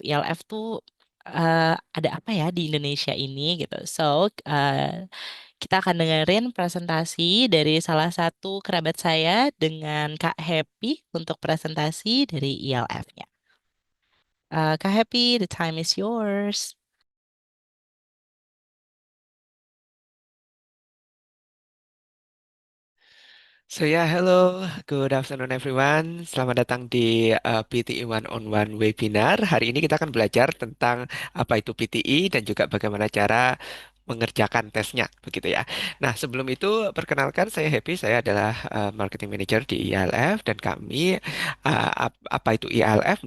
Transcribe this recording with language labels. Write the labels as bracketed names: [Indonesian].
[Indonesian] IALF tuh ada apa ya di Indonesia ini gitu. So, kita akan dengerin presentasi dari salah satu kerabat saya dengan Kak Happy untuk presentasi dari IALF-nya. [English] Kak Happy, the time is yours. So yeah, hello, good afternoon everyone. [Indonesian] Selamat datang di PTE One-on-One webinar. Hari ini kita akan belajar tentang apa itu PTE dan juga bagaimana cara mengerjakan tesnya, begitu ya. Nah, sebelum itu perkenalkan saya Happy, saya adalah marketing manager di IALF dan kami apa itu IALF?